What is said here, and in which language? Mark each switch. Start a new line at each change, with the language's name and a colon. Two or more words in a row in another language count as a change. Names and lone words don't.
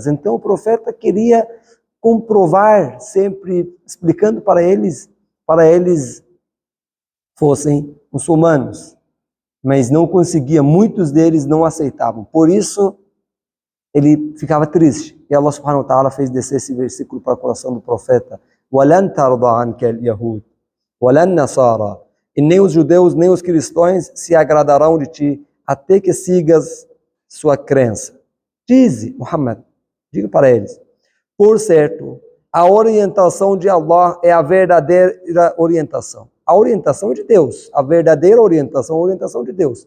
Portuguese: Então o profeta queria comprovar, sempre explicando para eles fossem muçulmanos, mas não conseguia, muitos deles não aceitavam. Por isso ele ficava triste. E Allah
Arabic: سبحانه وتعالى
Portuguese: fez descer esse versículo para o coração do profeta.
Arabic: وَلَنْ تَرْضَ عَنْكَ الْيَهُودُ وَلَا النَّصَارَى.
Portuguese: E nem os judeus, nem os cristãos se agradarão de ti, até que sigas sua crença. Dize, Muhammad, diga para eles, por certo, a orientação de Allah é a verdadeira orientação. A orientação é de Deus, a verdadeira orientação é a orientação de Deus.